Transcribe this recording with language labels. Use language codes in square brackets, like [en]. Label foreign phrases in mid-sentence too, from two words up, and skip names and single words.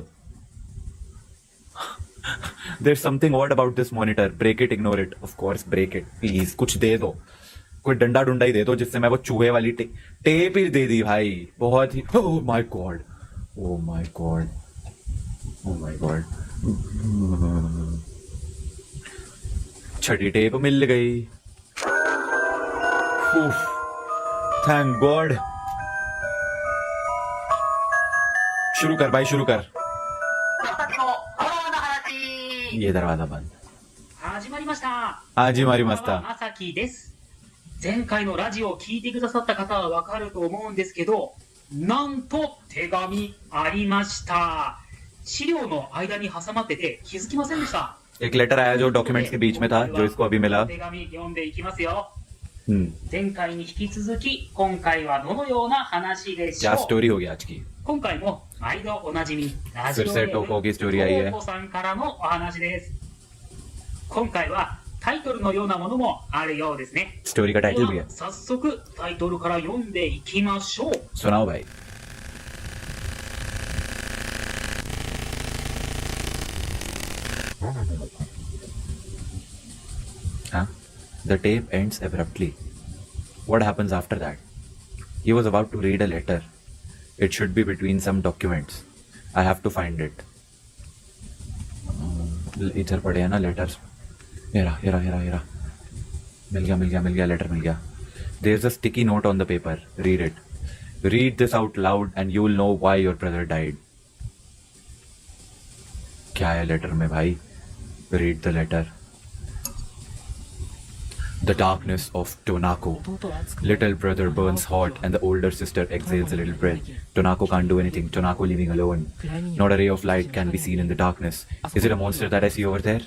[en] There something odd about this monitor, break it, ignore it, of course break it, please [hi] कुछ दे दो, कोई डंडा डुंडा ही दे दो जिससे मैं वो चूहे वाली टेप ही दे दी भाई, बहुत ही, [en] oh my god, oh my god, oh my god, ओह माय गॉड। [hi] छठी टेप मिल गई, [en] thank God. [hi] शुरू कर भाई, शुरू कर। [ja] 私のホラーの話 [hi] ये दरवाजा बंद। [ja] 始まりました。始まりました。まさきです。前回のラジオを聞いてくださった方はわかると思うんですけど、なんと手紙ありました。資料の間に挟まってて気づきませんでした。 [hi] एक लेटर आया जो डॉक्यूमेंट्स के बीच में था, जो इसको अभी मिला। [ja] 手紙読んでいきますよ。前回に引き続き今回はどのような話でしょ [hi] क्या [ja] う。 [hi] स्टोरी होगी आज की? [ja] 今回も毎度おなじみラジオ [hi] फिर [ja] ネ [hi] से [ja] ーム [hi] टोको की स्टोरी आई है। [ja] トーコさんからのお話です。今回はタイトルのようなものもあるようですね。 [hi] स्टोरी का टाइटल भी [ja] で [hi] है, [ja] は早速タイトルから読んでいきましょう。 [hi] सुनाओ भाई। हाँ? [en] The tape ends abruptly. What happens after that? He was about to read a letter. It should be between some documents. I have to find it. [hi] इधर पड़े हैं ना लेटर्स। हेरा हेरा हेरा हेरा, मिल गया लेटर मिल गया। [en] There's a sticky note on the paper. Read it. Read this out loud and you'll know why your brother died. [hi] क्या है लेटर में भाई? [en] Read the letter. The darkness of Tonako. Little brother burns hot and the older sister exhales a little breath. Tonako can't do anything. Tonako leaving alone. Not a ray of light can be seen in the darkness. Is it a monster that I see over there?